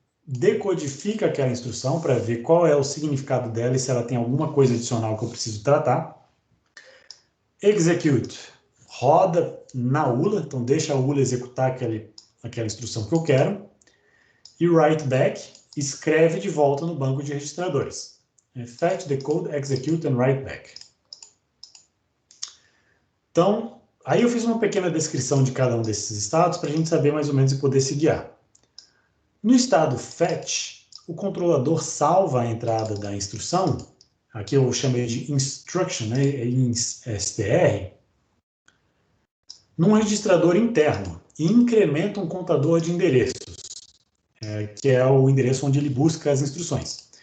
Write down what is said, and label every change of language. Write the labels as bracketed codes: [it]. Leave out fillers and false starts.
[pt] decodifica aquela instrução para ver qual é o significado dela e se ela tem alguma coisa adicional que eu preciso tratar. Execute, roda na ULA, então deixa a ULA executar aquela instrução que eu quero. E write back, escreve de volta no banco de registradores. [en] Fetch, decode, execute and write back. [pt] Então, aí eu fiz uma pequena descrição de cada um desses estados para a gente saber mais ou menos e poder se guiar. No estado fetch, o controlador salva a entrada da instrução, aqui eu chamei de instruction, né, em str, num registrador interno e incrementa um contador de endereços, que é o endereço onde ele busca as instruções.